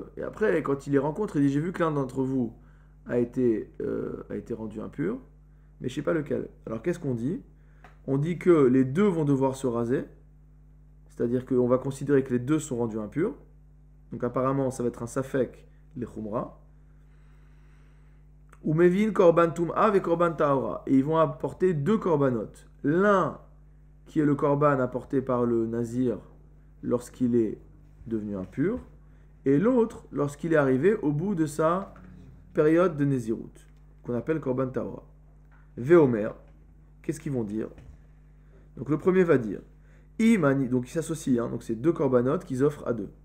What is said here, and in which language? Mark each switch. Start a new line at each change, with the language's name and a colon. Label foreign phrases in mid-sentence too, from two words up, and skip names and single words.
French: Et après, quand il les rencontre, il dit j'ai vu que l'un d'entre vous a été rendu impur, mais je ne sais pas lequel. Alors qu'est-ce qu'on dit? On dit que les deux vont devoir se raser. C'est-à-dire qu'on va considérer que les deux sont rendus impurs. Donc apparemment, ça va être un safek, les khumra.
Hebrew: ומביאין קרבן טומאה וקרבן טהרה.
French: Et ils vont apporter deux korbanot. L'un qui est le korban apporté par le nazir lorsqu'il est devenu impur. Et l'autre lorsqu'il est arrivé au bout de sa période de Nézirut, qu'on appelle
Hebrew: קרבן טהרה.
French: Veomer, qu'est-ce qu'ils vont dire? Donc le premier va dire Imani, donc ils s'associent, donc c'est deux corbanotes qu'ils offrent à deux.